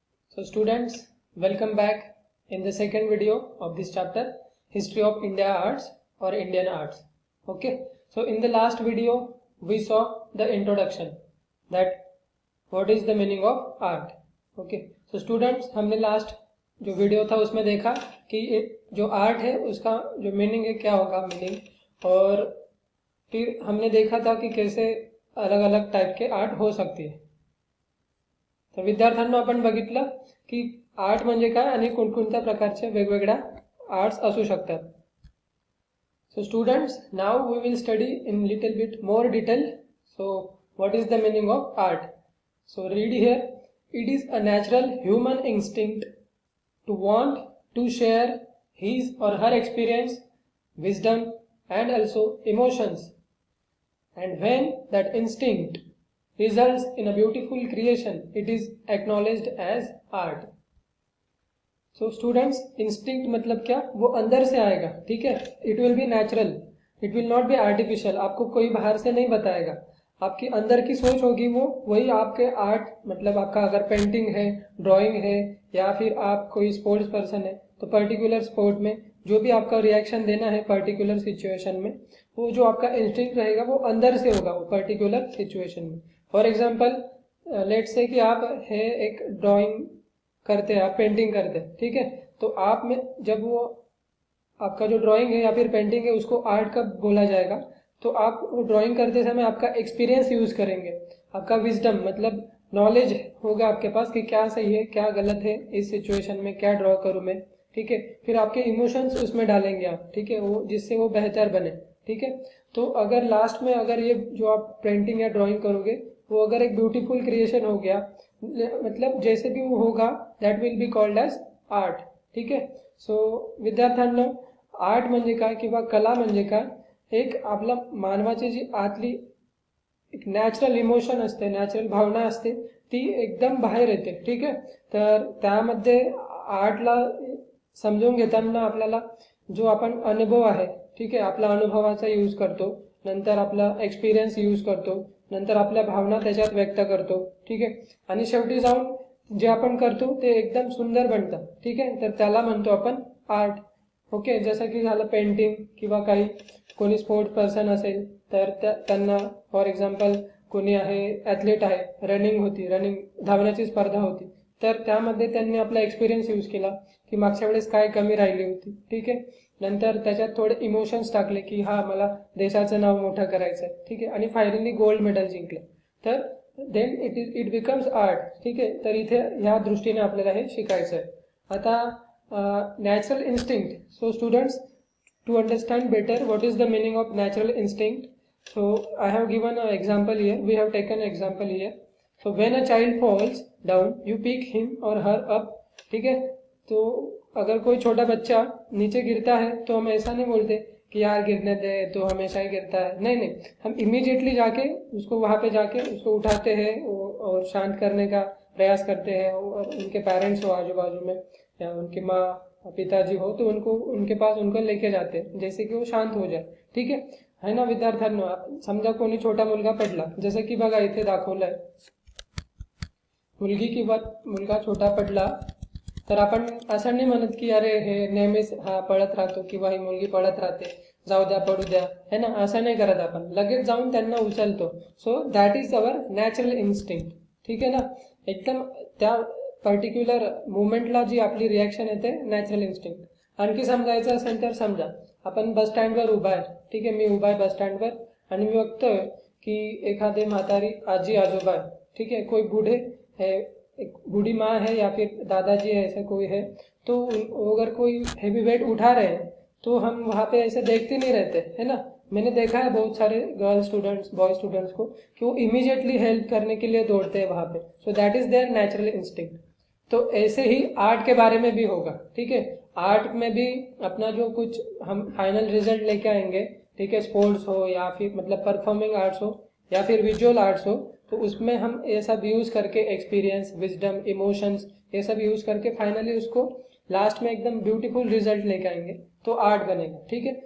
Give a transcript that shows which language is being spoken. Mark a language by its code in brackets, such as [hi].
[en] So students, welcome back in the second video of this chapter, History of India Arts or Indian Arts. Okay, so in the last video we saw the introduction, that what is the meaning of art. Okay, so students, [hi] हमने last जो video था उसमें देखा कि जो art है उसका जो मीनिंग है क्या होगा मीनिंग, और फिर हमने देखा था कि कैसे अलग अलग टाइप के आर्ट हो सकती है. [mr] तर विद्यार्थ्यांना आपण बघितलं की आर्ट म्हणजे काय आणि कोणकोणत्या प्रकारचे वेगवेगळ्या आर्ट्स असू शकतात. [en] So students, now we will study in little bit more detail. So what is the meaning of art? So read here. It is a natural human instinct to want to share his or her experience, wisdom and also emotions, and when that instinct results in a beautiful creation, it is acknowledged as art. So students, instinct [hi] मतलब क्या? वो अंदर से आएगा, ठीक है. [en] It will be natural, it will not be artificial. [hi] आपको कोई बाहर से नहीं बताएगा, आपकी अंदर की सोच होगी, वो वही आपके आर्ट मतलब आपका अगर पेंटिंग है, ड्राइंग है, या फिर आप कोई स्पोर्ट्स पर्सन है तो पर्टिकुलर स्पोर्ट में जो भी आपका रिएक्शन देना है पर्टिकुलर सिचुएशन में, वो जो आपका इंस्टिंक्ट रहेगा वो अंदर से होगा वो पर्टिकुलर सिचुएशन में. फॉर एग्जांपल, लेट्स से कि आप है एक ड्राइंग करते हैं, आप पेंटिंग करते हैं, ठीक है. तो आप में जब वो आपका जो ड्राइंग है या फिर पेंटिंग है उसको आर्ट कब बोला जाएगा, तो आप वो ड्राइंग करते समय आपका एक्सपीरियंस यूज करेंगे, आपका विजडम मतलब नॉलेज होगा आपके पास कि क्या सही है क्या गलत है, इस सिचुएशन में क्या ड्रॉ करूँ मैं, ठीक है. फिर आपके इमोशंस उसमें डालेंगे आप, ठीक है, वो जिससे वो बेहतर बने, ठीक है. तो अगर लास्ट में अगर ये जो आप पेंटिंग या ड्राइंग करोगे वो अगर एक ब्यूटीफुल क्रिएशन हो गया, मतलब जैसे भी वो होगा, [en] that will be called as art, [hi] ठीक है. [mr] सो विद्यार्थ्यांना आर्ट म्हणजे काय किंवा कला म्हणजे काय, एक आपला मानवाची जी आतली एक नॅचरल इमोशन असते, नॅचरल भावना असते, ती एकदम बाहेर येते, ठीक आहे. तर त्यामध्ये आर्टला समजून घेताना आपल्याला जो आपण अनुभव आहे, ठीक आहे, आपला अनुभवाचा यूज करतो, नंतर आपला एक्सपिरियन्स यूज करतो, नंतर आपल्या भावना त्याच्यात व्यक्त करतो, ठीक आहे, आणि शेवटी जाऊन जे आपण करतो ते एकदम सुंदर बनतं, ठीक आहे. तर त्याला म्हणतो आपण आर्ट. ओके, जसं की झालं पेंटिंग किंवा काही कोणी स्पोर्ट पर्सन असेल तर त्यांना फॉर एक्झाम्पल कोणी आहे ॲथलीट आहे, रनिंग होती, रनिंग धावण्याची स्पर्धा होती, तर त्यामध्ये त्यांनी आपला एक्सपिरियन्स यूज केला की मागच्या वेळेस काय कमी राहिली होती, ठीक आहे. नंतर त्याच्यात थोडे इमोशन्स टाकले की हा मला देशाचं नाव मोठं करायचं आहे, ठीक आहे, आणि फायनली गोल्ड मेडल जिंकलं, तर देन इट बिकम्स आर्ट, ठीक आहे. तर इथे ह्या दृष्टीने आपल्याला हे शिकायचं आहे. आता natural instinct. [en] So students, to understand better what is the meaning of natural instinct, so I have given an example here, we have taken an example here. So when a child falls down, you pick him or her up, [hi] ठीक है. तो अगर कोई छोटा बच्चा नीचे गिरता है तो हम ऐसा नहीं बोलते कि यार गिरने दे, तो हमेशा ही गिरता है, नहीं नहीं, हम इमीडिएटली जाके उसको वहाँ पे जाके उसको उठाते हैं और शांत करने का प्रयास करते हैं, और उनके पेरेंट्स हो आजू बाजू में या उनकी माँ पिताजी हो तो उनको उनके पास उनको लेके जाते हैं जैसे की वो शांत हो जाए, [mr] ठीक आहे ना विद्यार्थ्यांनो. समजा कोणी छोटा मुलगा पडला, जसं की बघा इथे दाखवलंय, मुलगी किंवा मुलगा छोटा पडला, तर आपण असं नाही म्हणत की अरे हे नेहमीच हा पळत राहतो किंवा ही मुलगी पळत राहते, जाऊ द्या पडू द्या, है ना, असं नाही करत आपण, लगेच जाऊन त्यांना उचलतो. [en] so that is our natural instinct, [mr] ठीक आहे ना. एकदम त्या पर्टिक्युलर मुवमेंटला जी आपली रिॲक्शन येते नॅचरल इन्स्टिंक्ट. आणखी समजायचं असेल तर समजा आपण बस स्टँडवर उभा आहे, ठीक आहे, मी उभा आहे बस स्टँडवर आणि मी बघतोय की एखादे म्हातारी आजी आजोबा आहे, [hi] ठीक है, कोई बूढ़े है, एक बूढ़ी माँ है या फिर दादाजी है, ऐसा कोई है, तो अगर कोई हैवी वेट उठा रहे हैं तो हम वहाँ पे ऐसे देखते नहीं रहते, है ना. मैंने देखा है बहुत सारे गर्ल स्टूडेंट्स, बॉय स्टूडेंट्स को कि वो इमीडिएटली हेल्प करने के लिए दौड़ते हैं वहाँ पे. [en] So that is there natural instinct. [hi] तो ऐसे ही आर्ट के बारे में भी होगा, ठीक है. आर्ट में भी अपना जो कुछ हम फाइनल रिजल्ट लेके आएंगे, ठीक है, स्पोर्ट्स हो या फिर मतलब परफॉर्मिंग आर्ट्स हो या फिर विजुअल आर्ट्स हो, तो उसमें हम ये सब यूज करके एक्सपीरियंस, विजडम, इमोशंस, ये सब यूज करके फाइनली उसको लास्ट में एकदम ब्यूटीफुल रिजल्ट लेके आएंगे तो आर्ट बनेगा, ठीक है.